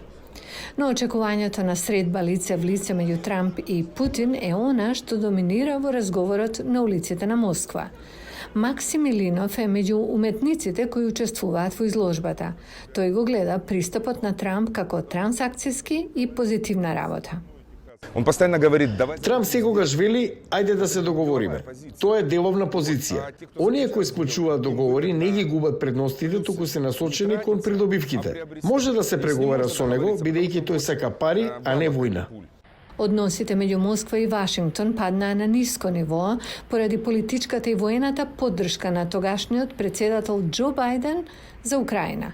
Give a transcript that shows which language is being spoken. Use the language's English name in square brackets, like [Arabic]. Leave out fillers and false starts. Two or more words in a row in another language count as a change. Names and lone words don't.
[Macedonian] Но очекувањето на средба лице в лице меѓу Трамп и Путин е она што доминира во разговорот на улиците на Москва. Максим Илинов е меѓу уметниците кои учествуваат во изложбата. Тој го гледа пристапот на Трамп како трансакцијски и позитивна работа. [Russian] Он постоянно говорит, [Macedonian] Трамп секогаш вели, ајде да се договориме. Тоа е деловна позиција. Оние кои склучуваат договори не ги губат предностите, туку се насочени кон придобивките. Може да се преговара со него, бидејќи тој сака пари, а не војна. Односите меѓу Москва и Вашингтон паднаа на ниско ниво поради политичката и воената поддршка на тогашниот председател Џо Бајден за Украина.